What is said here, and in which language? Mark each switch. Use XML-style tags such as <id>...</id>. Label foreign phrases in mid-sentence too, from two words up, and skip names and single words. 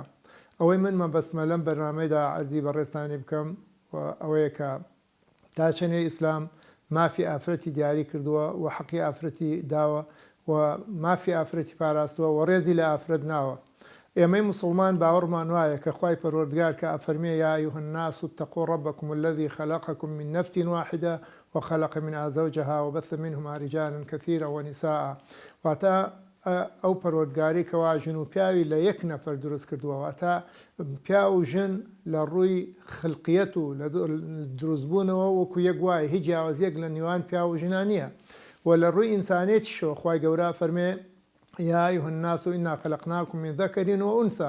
<ckb>ئەوەی من مەبەستمە لەم بەرنامەیەدا عەرزی بەڕێستانی بکەم ئەوەیە کە داچەنێ ئیسلام مافی ئافرەتی دیاری کردووە و حەقی ئافرەتی داوە و مافی ئافرەتی پاراستووە و ڕێزی لە ئافرەت ناوە. ئێمەی مسلمان باوەڕمان وایە کە خوای پەروەردگار کە ئەفەرمێ</ckb> <ar>یا ئەیها الناس اتقوا ربكم الذي خلقكم من نفس واحدة وخلق منها زوجها وبث منهما رجالا كثيرا ونساء.</ar> <ckb>واتە ئەو پەروەردگاری کەوا ژن و پیاوی لە یەک نەفەر دروست کردووە، واتە پیا و ژن لە ڕووی خلقیەت و لە دروستبوونەوە وەکو یەک وایە، هیچ جیاوازیەک لە نێوان پیا و ژنا نییە. و لە ڕووی ئینسانێتیشەوە خوای گەورە فەرمێ</ckb> <ar>یا ئەیها الناس ئینا خەلەقناکم من ذەکەر وئونسا.</ar>